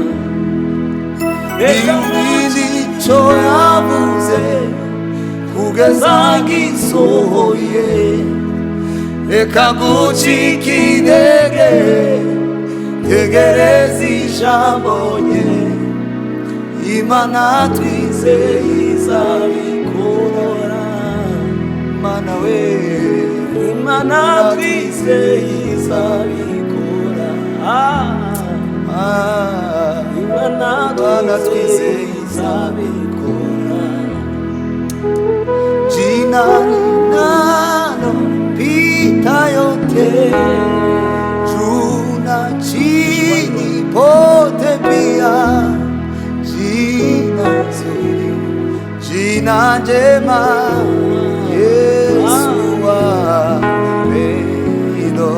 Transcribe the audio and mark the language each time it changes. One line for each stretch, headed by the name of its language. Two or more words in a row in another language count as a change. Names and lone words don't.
Kinyarwanda: Reka ico yabuze kugeza gisohoye, reka gucika intege, tegereza ijambo rye, Imana twizeye izabikora. Mana we, Imana twizeye izabikora. Imana twizeye izabikora.
Swahili: Jina linalopita yote, juu na chini pote pia, jina zuri, jina njema, Yesu wa pendo.